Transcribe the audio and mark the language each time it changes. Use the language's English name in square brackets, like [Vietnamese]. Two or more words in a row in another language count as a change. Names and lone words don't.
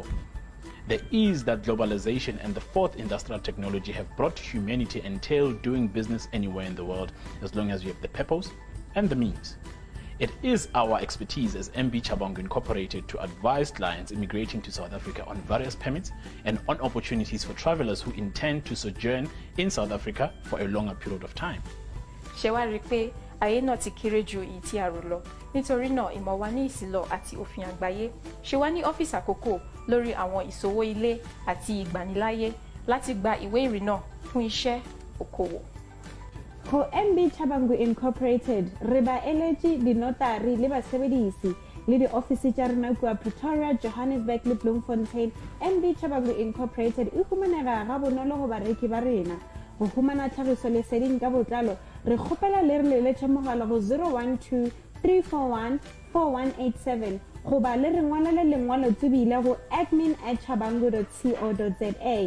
[English] The ease that globalization and the fourth industrial technology have brought to humanity entail doing business anywhere in the world as long as you have the purpose and the means. It is our expertise as MB Chabangu Incorporated to advise clients immigrating to South Africa on various permits and on opportunities for travelers who intend to sojourn in South Africa for a longer period of time. [Yoruba] Ṣé ayé náà ti kéré ju èyí tí a rò lọ. Nítorí náà ìmọ̀ wa ní ìsìlọ̀ àti òfin àgbáyé. Ṣé wá ní ọ́fíìsì àkókò lórí àwọn ìṣòwò ilé àti ìgbaniláyé láti gba ìwé ìrìnnà fún iṣẹ́ òkòwò. [Tswana] Ho MB Chabangu Incorporated, reba eleji di notary le basebedisi le di office tsa rena kwa Pretoria, Johannesburg le Bloemfontein. MB Chabangu Incorporated e humanega ga bonolo go bareki ba rena. Go humana tlhagiso leseding ka botlalo re kgopela le re leletse mogala go 012 341 4187 go ba le re ngwalele lengwalo tsebile go admin@chabangu.co.za.